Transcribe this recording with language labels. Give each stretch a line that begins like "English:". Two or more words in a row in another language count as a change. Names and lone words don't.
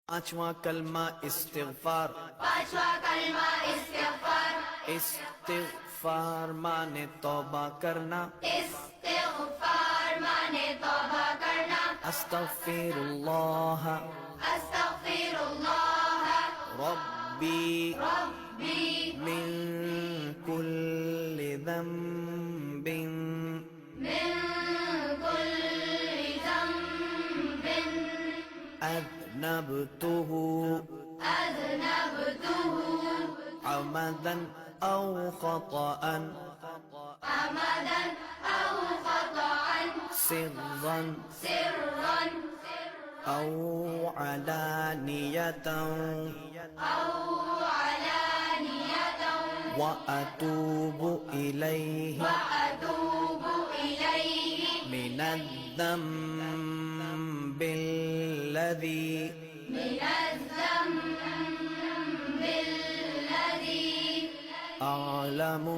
Hindi: पांचवा कलमा इस्तिग़फ़ार। पांचवा कलमा इस्तिग़फ़ार। इस्तिग़फ़ार माने तौबा करना। इस्तिग़फ़ार माने तौबा करना।
Arabic: अस्तग़फ़िरुल्लाह अस्तग़फ़िरुल्लाह रब्बी रब्बी من كل ذنب من كل ذنب अज़नबतुहु अज़नबतुहु عمدا أو خطأ عمدا أو خطأ सिर्रन सिर्रन أو علانية أو علانية وأتوب إليه وأتوب إليه मिनज़्ज़म्बिल्लज़ी मिनज़्ज़म्बिल्लज़ी अअलमु